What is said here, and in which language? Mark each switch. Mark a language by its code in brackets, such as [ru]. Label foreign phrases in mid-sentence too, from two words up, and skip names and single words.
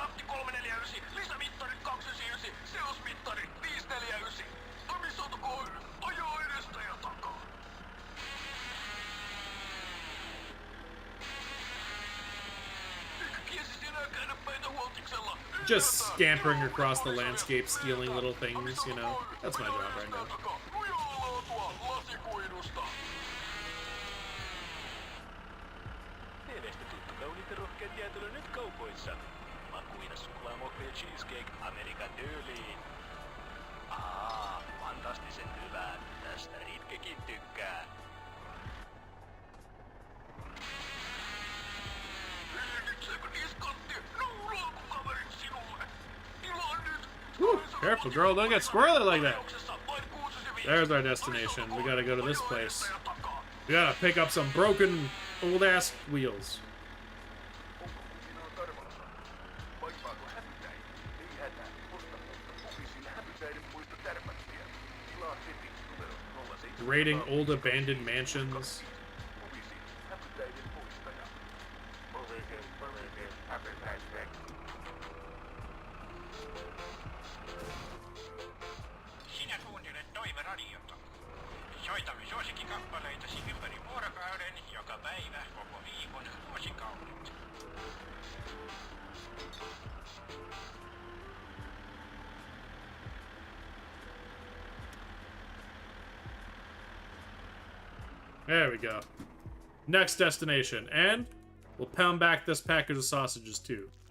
[fi] 349, lisämittari 299, seosmittari 549. Amisauto K1, ajaa edestä ja takaa. Eikä kiesis enää käydä meitä huoltiksella. [en] Just scampering across the landscape, stealing little things, you know. That's my job right now. [fi] TV:stä tuttu kauniit ja rohkeat jäätelö nyt kaupoissa. Makuina suklaamokka cheesecake Amerikan tyyliin. Fantastisen hyvää. Tästä Ritkekin tykkää. [en] Whew, careful, girl. Don't get squirrely like that. There's our destination. We gotta go to this place. We gotta pick up some broken old-ass wheels. Raiding old abandoned mansions. [fi] Sinä kuuntelet Toive-radiota. Soitamme suosikkikappaleitasi ympäri vuorokauden, joka päivä, koko viikon, vuosikaudet. [en] There we go. Next destination. And we'll pound back this package of sausages too.